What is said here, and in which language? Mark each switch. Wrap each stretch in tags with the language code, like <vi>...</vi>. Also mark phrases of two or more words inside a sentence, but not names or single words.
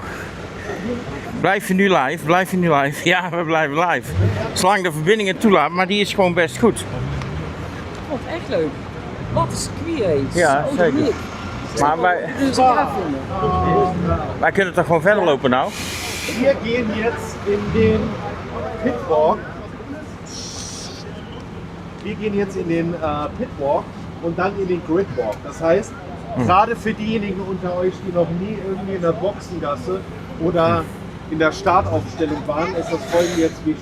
<nl>Blijf je nu live? Blijf je nu live? Ja, we blijven live. Zolang de verbinding het toelaat, maar die is gewoon best goed. Wat echt leuk. Wat een circuit. Ja, Zo zeker. uniek. Maar wij kunnen toch gewoon verder lopen nou?</nl> <de>Wir gehen jetzt in den Pitwalk. Wir gehen jetzt in den Pitwalk und dann in den Gridwalk. Das heißt, gerade für diejenigen unter euch, die noch nie irgendwie in der Boxengasse oder in der Startaufstellung waren, ist das Folgende jetzt wichtig.</de>